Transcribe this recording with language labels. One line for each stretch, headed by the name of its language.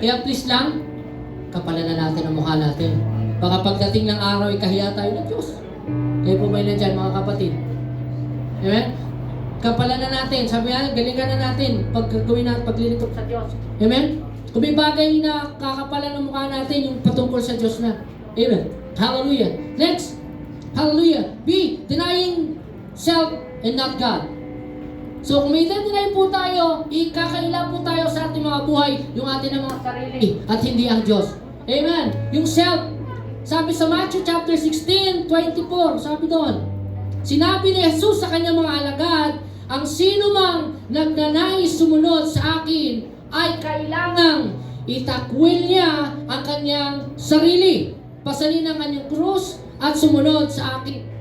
Filipino: Kaya please lang, kapalan na natin ang mukha natin. Baka pagdating ng araw, ikahiya tayo ng Diyos. Kaya po ba yun dyan, mga kapatid? Amen? Kapalan na natin. Sabi nga, galingan na natin paglilingkod sa Diyos. Amen? Kung may bagay na kakapalan ng mukha natin, yung patungkol sa Diyos na. Amen? Hallelujah. Next. Hallelujah. B.
English: Denying self and not God.
Filipino: So kung may deny po tayo, ikakaila po tayo sa ating mga buhay, yung ating mga sarili, at hindi ang Diyos. Amen. Yung self, sabi sa Matthew chapter 16:24, sabi doon, sinabi ni Jesus sa kanyang mga alagad, ang sino mang nagnanais sumunod sa akin ay kailangang itakwil niya ang kanyang sarili, pasanin ang kanyang krus at sumunod sa akin.